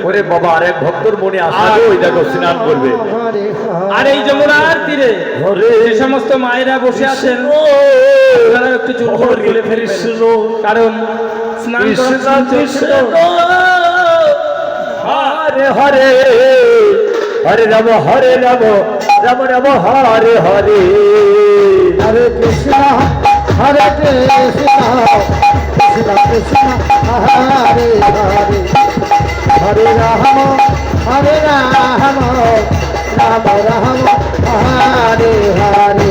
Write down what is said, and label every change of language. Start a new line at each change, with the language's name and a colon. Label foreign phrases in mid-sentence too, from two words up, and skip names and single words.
Bangla: ওরে বাবা আরেক ভক্তর মনে আসবে ওই দেখো স্নান করবে আর এই যমুনার তীরে যে সমস্ত মায়েরা বসে আছেন তারা একটু চুলগুলো খুলে ফেলবেন কারণ স্নান করার কৃষ্ণ চলছে তো।
Sanskrit: হরে হরে হরে রাম রাম রাম হরে হরে हरे कृष्ण हरे कृष्ण कृष्ण कृष्ण हरे हरे हरे राम हरे राम राम राम हरे हरे